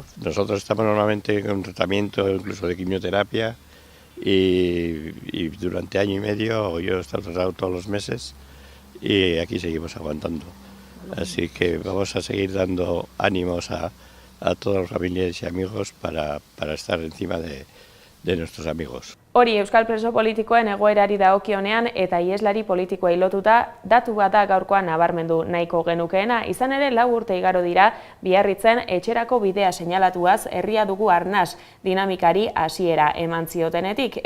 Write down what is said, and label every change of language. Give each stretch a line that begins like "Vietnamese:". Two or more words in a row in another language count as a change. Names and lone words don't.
Spanish: Nosotros estamos normalmente con un tratamiento incluso de quimioterapia y durante año y medio yo he estado tratado todos los meses y aquí seguimos aguantando. Así que vamos a seguir dando ánimos a todos los familiares y amigos para estar encima de nuestros amigos.
Basque: Hori euskal preso politikoen egoerari dagokionean eta ieslari politikoei lotuta datu bat da gaurkoan nabarmendu nahiko genukeena. Izan ere 4 urte igaro dira Biarritzen etxerako bidea seinalatuaz herria dugu arnas dinamikari hasiera eman ziotenetik.